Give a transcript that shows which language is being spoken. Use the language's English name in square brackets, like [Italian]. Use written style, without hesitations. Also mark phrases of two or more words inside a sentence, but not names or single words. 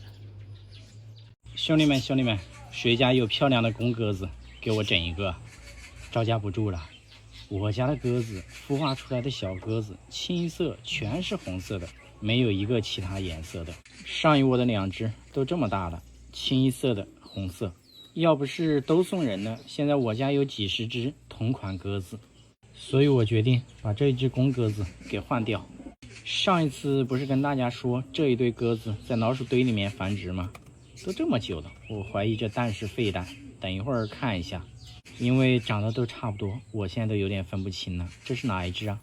[Chinese] 兄弟們，誰家有漂亮的公鴿子，給我整一個，招架不住了。我家的鴿子孵化出來的小鴿子，青色全是紅色的，沒有一個其他顏色的。上一窩的2隻都這麼大了，清一色的紅色。要不是都送人了，現在我家有幾十隻同款鴿子，所以我決定把這一隻公鴿子給換掉。上一次不是跟大家說這一對鴿子在老鼠堆裡面繁殖嗎？都這麼久了，我懷疑這蛋是廢蛋，等一會兒看一下。因為長得都差不多，我現在都有點分不清了，這是哪一隻啊？